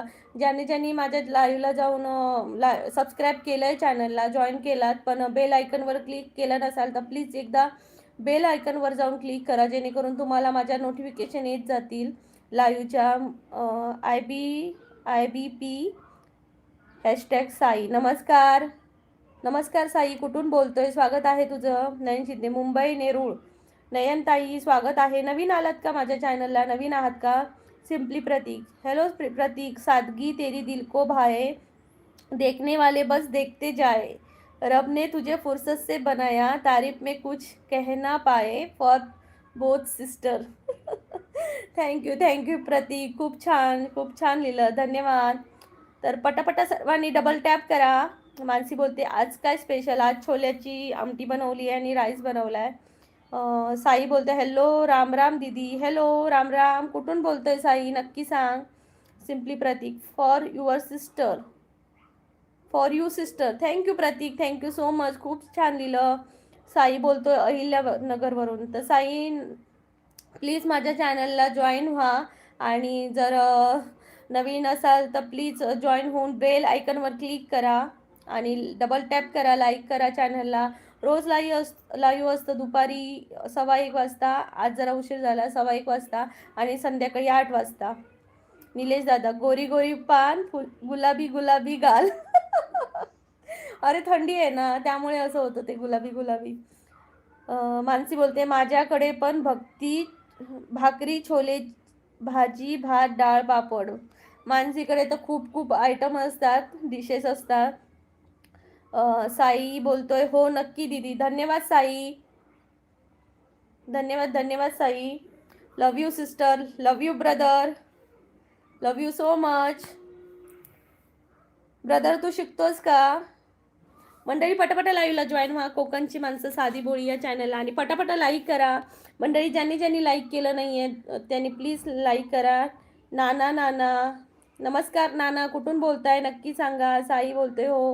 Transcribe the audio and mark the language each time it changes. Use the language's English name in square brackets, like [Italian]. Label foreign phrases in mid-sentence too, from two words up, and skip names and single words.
[Marathi] ज्यांनी माझ्या लाईव्हला जाऊन सबस्क्राईब केलं आहे, चॅनलला जॉईन केलात पण [English] bell icon [Marathi] क्लिक केलं नसाल तर प्लीज एकदा [English] bell icon [Marathi] जाऊन क्लिक करा, जेणेकरून तुम्हाला माझ्या नोटिफिकेशन येत जातील लाईव्हच्या. IBP हॅशटॅग साई. नमस्कार नमस्कार साई, कुठून बोलतोय? स्वागत आहे तुझं. नयन शिंदे मुंबई नेरूळ. नयन ताई स्वागत आहे. नवीन आलात का माझ्या चॅनलला? नवीन आहात का? [Hindi] सिंपली प्रतीक, हेलो प्रतीक. सादगी तेरी दिल को भाए, देखने वाले बस देखते जाए, रब ने तुझे फुर्सत से बनाया, तारीफ में कुछ कह ना पाए, [English] for both sister. [Marathi] थँक्यू प्रतीक, खूप छान लिहिलं, धन्यवाद. तर पटापटा सर्वांनी [English] double tap [Marathi] करा. मानसी बोलते आज काय स्पेशल? आज छोल्याची आमटी बनवली आहे आणि राईस बनवलाय. साई बोलते हॅलो राम राम दीदी. हॅलो राम राम, कुठून बोलतोय साई, नक्की सांग. [English] Simply Pratik, for you sister. [Marathi] थँक्यू प्रतीक, [English] thank you so much, [Marathi] खूप छान लिहिलं. साई बोलतोय अहिल्यानगरवरून. तर साई प्लीज माझ्या चॅनलला जॉईन व्हा आणि जर नवीन असाल तर प्लीज जॉईन होऊन [English] bell icon [Marathi] क्लिक करा आणि [English] double tap [Marathi] करा, लाईक करा चॅनलला. रोज लाईव्ह असतं दुपारी 1:15 वाजता. आज जरा उशीर झाला, 1:15 वाजता आणि संध्याकाळी 8 वाजता. निलेश दादा गोरी गोरी पान, गुलाबी गुलाबी गाल. अरे थंडी आहे ना, त्यामुळे असं होतं ते गुलाबी गुलाबी. मानसी बोलते माझ्याकडे पण भाकरी, छोले, भाजी, भात, डाळ, पापड. मानसीकडे तर खूप आयटम असतात, डिशेस असतात. साई बोलतोय हो नक्की दीदी. धन्यवाद साई, धन्यवाद साई. [English] love you sister, love you brother, love you so much. [Marathi] ब्रदर तू शिकतोस का? मंडळी पटापटा लाईव्हला जॉईन व्हा. कोकणची माणसं साधी बोळी या चॅनलला, आणि पटापटा लाईक करा. मंडळी ज्यांनी ज्यांनी लाईक केलं नाही आहे त्यांनी प्लीज लाईक करा. नाना नाना नमस्कार. नाना कुठून बोलताय नक्की सांगा. साई बोलते हो.